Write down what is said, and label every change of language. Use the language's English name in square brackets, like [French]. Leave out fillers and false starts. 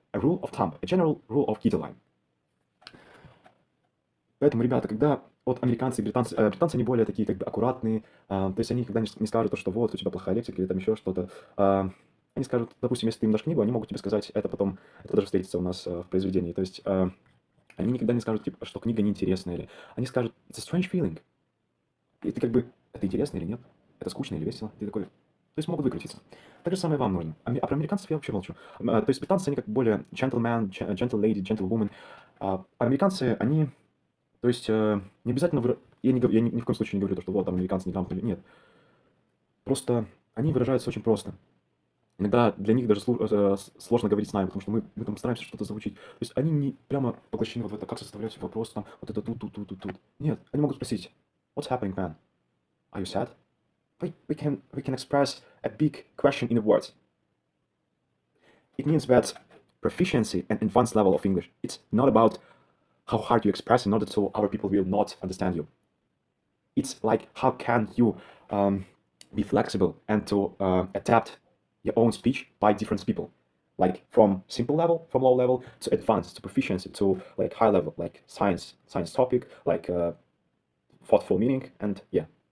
[English] A rule of thumb, a general rule of Kittel. [Russian] Поэтому, ребята, когда вот американцы и британцы, они более такие как бы аккуратные, то есть они никогда не скажут, что вот у тебя плохая лексика или там еще что-то. Они скажут, допустим, если ты им дашь книгу, они могут тебе сказать, это потом, это даже встретится у нас в произведении. То есть они никогда не скажут, типа, что книга неинтересная, или они скажут, [English] it's a strange feeling. [Russian] И ты как бы, это интересно или нет? Это скучно или весело? Ты такой, то есть могут выкрутиться. Так же самое вам нужно. А про американцев я вообще молчу. То есть британцы, они как более gentleman, [English] gentle lady, gentlewoman. [Russian] А американцы, они, то есть не обязательно, я ни в коем случае не говорю, что вот там американцы неграмотные. Нет. Просто они выражаются очень просто. Иногда для них даже сложно говорить с нами, потому что мы там стараемся что-то заучить. То есть они не прямо поглощены вот в это, как составлять вопрос, там, вот это тут. Нет, они могут спросить, [English] what's happening, man? Are you sad? We can express a big question in a word. It means that proficiency and advanced level of English, it's not about how hard you express in order to other people will not understand you. It's like how can you be flexible and to adapt your own speech by different people, like from simple level, from low level to advanced, to proficiency, to like high level, like science topic, like thoughtful meaning, and yeah.